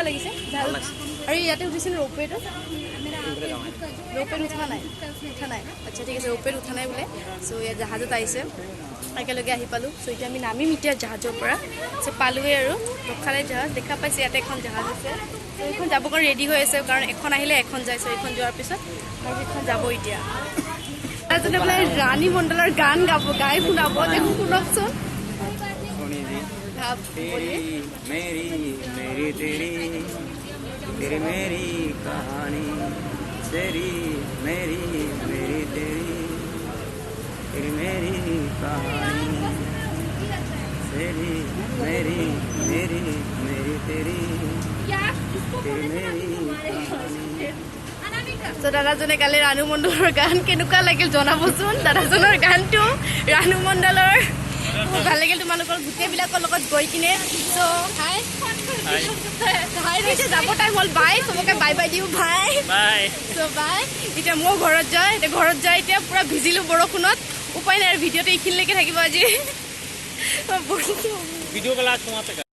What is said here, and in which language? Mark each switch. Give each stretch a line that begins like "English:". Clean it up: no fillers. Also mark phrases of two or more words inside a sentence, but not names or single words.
Assamese: লাগিছে জাহাজ আৰু ইয়াতে উঠিছিল ৰোপৱেটো ৰোপৱেত উঠা নাই আচ্ছা ঠিক আছে ৰোপৱেত উঠা নাই বোলে সো ইয়াত জাহাজত আহিছে একেলগে আহি পালো সো এতিয়া আমি নামিম এতিয়া জাহাজৰ পৰা সো পালোৱে আৰু ৰখালে জাহাজ দেখা পাইছে ইয়াতে এখন জাহাজ আছে তো এখন যাব কাৰণে ৰেডি হৈ আছে কাৰণ এখন আহিলে এখন যায় সো এখন যোৱাৰ পিছত আৰু এখন যাব এতিয়া আজনে বোলে ৰাণী মণ্ডলৰ গান গাই শুনাব দেখো শুনকচোন
Hindi: मेरी तेरी मेरी कहानी तेरी मेरी तेरी मेरी कहानी तेरी मेरी मेरी मेरी तेरी तेरी मेरी
Assamese: So দাদাজনে কালি ৰাণু মণ্ডলৰ গান কেনেকুৱা লাগিল জনাবচোন দাদাজনৰ গানটো ৰাণু মণ্ডলৰ ভাল লাগিল তোমালোকৰ গোটেইবিলাকৰ লগত গৈ কিনে so হাই হাই ৰে যাব টাইম হ'ল বাই সবকে বাই বাই দিও ভাই
English: बाय
Assamese: so বাই এতিয়া মই ঘৰত যাই এতিয়া পুৰা ভিজিলো বৰষুণত উপায় নাই ভিডিঅ'টো এইখিনিলৈকে থাকিব আজি
Hindi: वीडियो का लास्ट वहाँ पे